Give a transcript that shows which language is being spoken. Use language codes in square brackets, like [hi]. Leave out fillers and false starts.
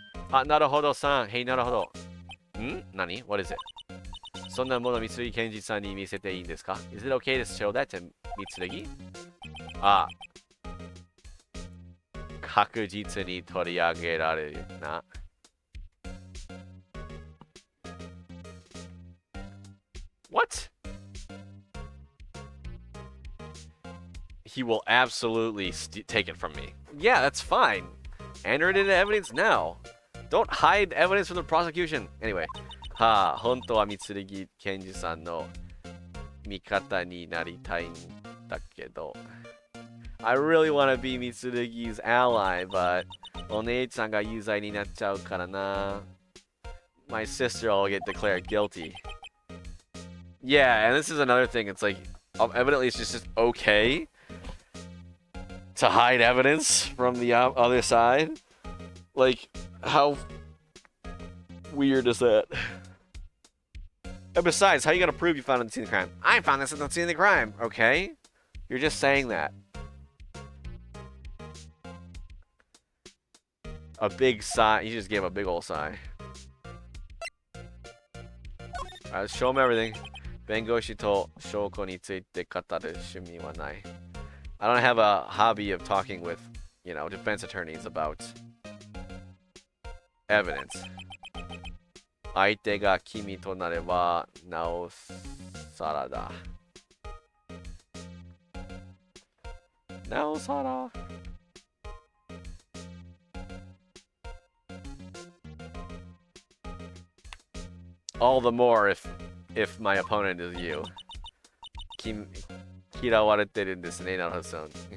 [en] Ah, なるほどさん. Hey, なるほど. [ja] Nani? [en] What is it? [ja] そんなものMitsugi Kenjiさんに見せていいんですか? [en] Is it okay to show that to Mitsugi? [ja] あ、確実に取り上げられるな。 [en] What? He will absolutely take it from me. Yeah, that's fine. Enter it into evidence now. Don't hide evidence from the prosecution. Anyway. [ja] はあ、本当はMitsugi Kenjiさんの味方になりたいんだけど。 [en] I really want to be Mitsurugi's ally, but [ja] お姉ちゃんが有罪になっちゃうからな。 [en] My sister will get declared guilty. Yeah, and this is another thing. It's like, evidently it's just okay to hide evidence from the other side. Like, how weird is that? And besides, how are you gonna prove you found it in the scene of the crime? I found this in the scene of the crime, okay? You're just saying that. A big sigh. He just gave a big old sigh. Alright, let's show him everything. [ja] Bengoshi to shoko ni tsuite kataru shumi wa nai. [en] I don't have a hobby of talking with, you know, defense attorneys about evidence. [ja] 相手が君となればなおさらだ。なおさら。 [en] All the more if my opponent is you. [ja] 嫌われてるんですね、なるほどさん。